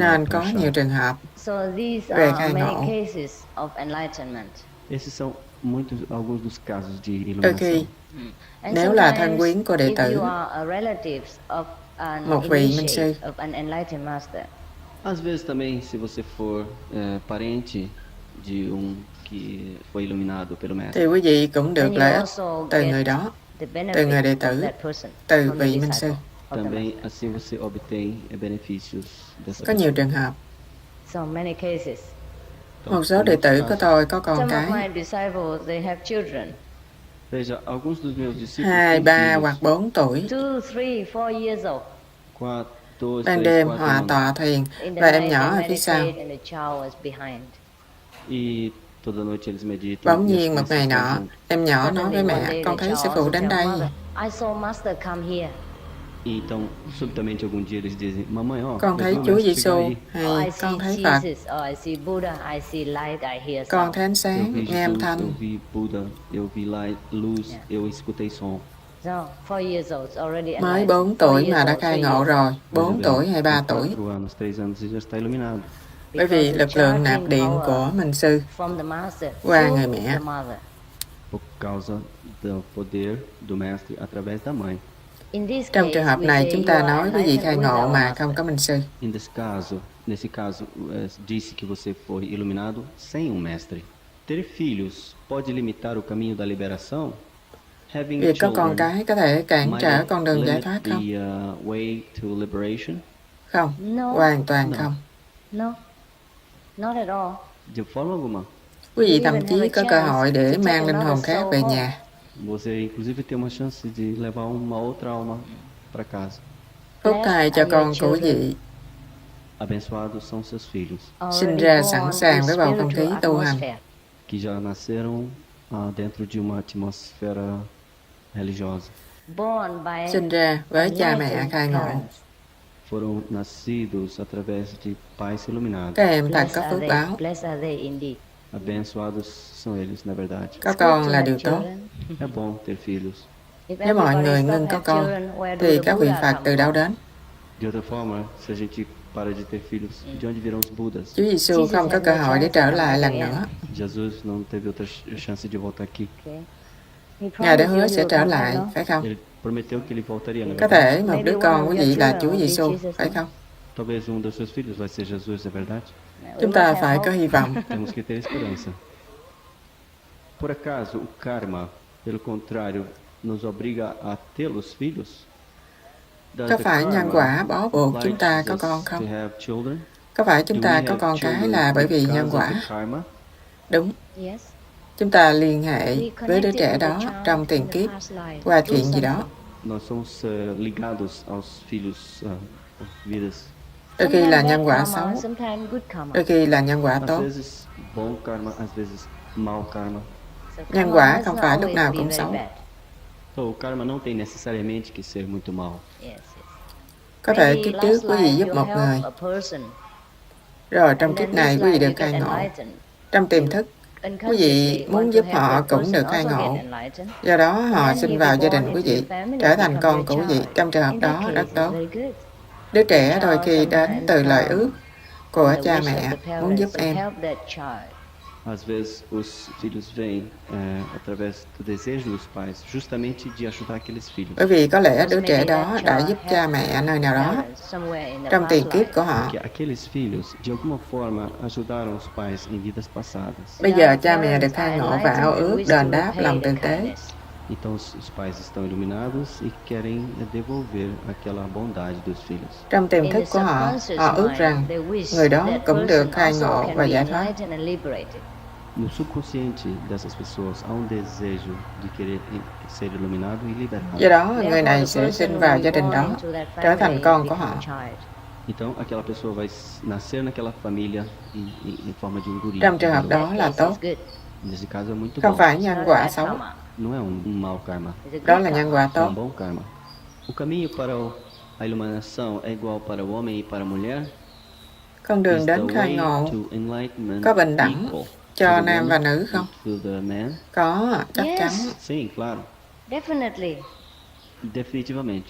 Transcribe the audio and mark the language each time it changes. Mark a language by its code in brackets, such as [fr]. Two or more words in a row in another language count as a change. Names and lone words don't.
[pt] chama [vi] nên có [pt] prasad. [vi] nhiều trường hợp Về khai ngộ. [pt] Esses são alguns dos casos de [vi] Đôi [pt] iluminação. [vi] khi, nếu là thân quyến của đệ tử, một vị minh sư, [pt] Às vezes também, se você for parente de que foi iluminado pelo mestre, [vi] thì quý vị cũng được lợi ích từ người đó, từ người đệ tử, từ vị minh sư. [pt] também assim você obtém benefícios dessa [vi] Có nhiều trường hợp, [pt] Então, [vi] một số đệ tử của tôi có con cái, [pt] Veja, alguns dos meus discípulos [vi] 2, [pt] têm [vi] 3 [pt] filhos, [vi] hoặc 4 tuổi, [pt] 4, 2, [vi] ban [pt] 3, [vi] đêm [pt] 4 [vi] hòa [pt] anos. [vi] tọa thiền và em nhỏ ở phía sau. [pt] E toda noite eles meditam. [vi] Bỗng [pt] e as [vi] nhiên một ngày [pt] crianças [vi] nọ, [pt] estão junto. [vi] em nhỏ nói với mẹ, con thấy sư phụ đến đây. [pt] E então, subitamente algum dia eles dizem, mamãe, ó, [vi] Con [pt] eu [vi] thấy [pt] vi o [vi] Chúa [pt] mestre [vi] Giêsu [pt] chegar aí. [vi] hay con thấy Phật, con thấy ánh [pt] Eu [vi] sáng, [pt] vi [vi] nghe âm [pt] Jesus, [vi] thanh. [pt] eu vi Buda, eu vi lá luz, eu escutei som. [vi] Mới 4 tuổi mà đã khai ngộ rồi, 4 tuổi hay 3 [pt] Com [vi] tuổi. [pt] 4 anos, 3 anos e já está iluminado. [vi] Bởi vì lực lượng nạp điện của minh sư qua người mẹ. [pt] Por causa do poder do mestre através da mãe. [vi] Trong trường hợp này, chúng ta nói quý vị khai ngộ mà không có minh sư. [pt] Nesse caso, disse que você foi iluminado sem mestre. Ter filhos pode limitar o caminho da liberação? [vi] Việc có con cái có thể cản trở con đường giải thoát không? Không, hoàn toàn không. [pt] De forma alguma. [vi] Quý vị thậm chí có cơ hội để mang linh hồn khác về nhà. [pt] Você inclusive tem uma chance de levar uma outra alma para casa. [vi] Phúc thai cho con của quý vị [pt] Abençoados são seus filhos, [vi] sinh ra sẵn sàng với bầu không khí tu hành, [pt] que já nasceram dentro de uma atmosfera religiosa. [vi] sinh ra với cha mẹ khai ngộ. [pt] Foram nascidos através de pais iluminados. [vi] Các em thật có phước báo. [pt] Abençoados são eles, na verdade. [vi] Có con là điều tốt. [pt] É bom ter filhos. [vi] Nếu mọi người ngưng có con, thì các vị Phật từ đâu đến? [pt] De outra forma, se a gente para de ter filhos, de onde virão os Budas? [vi] Chúa Giêsu không có cơ hội để trở lại lần nữa. [pt] Jesus não teve outra chance de voltar aqui. [vi] Ngài đã hứa sẽ trở lại, phải không? [pt] Ele prometeu que ele voltaria, na [vi] Có [pt] verdade. [vi] thể một đứa con quý vị là Chúa Giêsu, phải không? [pt] Talvez dos seus filhos vai ser Jesus, é verdade? [vi] Chúng ta phải có hy vọng. [pt] Temos que ter esperança. Por acaso, o karma, pelo contrário, nos obriga a ter os filhos? [en] Does [vi] Có [en] the [vi] phải nhân [en] karma [vi] quả bó buộc chúng ta [en] obliges [vi] có [en] us [vi] con [en] to [vi] không? [en] have children? [vi] Có phải chúng [en] Do [vi] ta [en] we [vi] có [en] have [vi] con cái [en] children [vi] là bởi vì [en] because [vi] nhân [en] of [vi] quả? [en] the karma? [vi] Đúng. Chúng ta liên hệ với đứa trẻ đó trong tiền kiếp qua chuyện gì đó. [pt] Nós somos ligados aos filhos, vidas. [vi] Đôi khi là nhân quả xấu, đôi khi là nhân quả [pt] Às [vi] tốt. [pt] vezes bom karma, às vezes mau karma. [vi] Nhân quả không phải lúc nào cũng xấu. [pt] Então, o karma não tem necessariamente que ser muito mau. [vi] Có thể kiếp trước quý vị giúp một người, rồi trong kiếp này quý vị được khai ngộ. Trong tiềm thức, quý vị muốn giúp họ cũng được khai ngộ. Do đó họ sinh vào gia đình quý vị, trở thành con của quý vị. Trong trường hợp đó rất tốt. Đứa trẻ đôi khi đến từ lời ước của cha mẹ muốn giúp em. [pt] Às vezes os filhos vêm através do desejo dos pais, justamente de ajudar aqueles filhos. [vi] Bởi vì có lẽ đứa trẻ đó đã giúp cha mẹ nơi nào đó trong tiền kiếp của họ. [pt] Porque aqueles filhos, de alguma forma, ajudaram os pais em vidas passadas. [vi] Bây giờ cha mẹ được khai ngộ và ao ước đền đáp lòng tử tế. [pt] Então os pais estão iluminados e querem devolver aquela bondade dos filhos. [vi] Trong tiềm thức của họ, họ ước rằng người đó cũng được khai ngộ và giải thoát. [pt] No subconsciente dessas pessoas há desejo de querer ser iluminado e liberado. [vi] Do đó, người này sẽ sinh vào gia đình đó, trở thành con của họ. [pt] Então aquela pessoa vai nascer naquela família em forma de guri. [vi] Trong trường hợp đó là tốt, [pt] Nesse caso é muito [vi] không [pt] bom. [vi] phải nhân quả xấu, [pt] Não é mau karma, [vi] đó là nhân quả [pt] é [vi] tốt. [pt] bom karma. O caminho para a iluminação é igual para o homem e para a mulher? [vi] Con đường [en] Is the [vi] đến khai [en] way [vi] ngộ [en] to enlightenment [vi] có bình đẳng [en] equal [vi] cho [en] to the [vi] nam và [en] woman [vi] nữ không? [en] and to the man? [vi] Có, chắc chắn. [pt] Sim, claro. Definitivamente.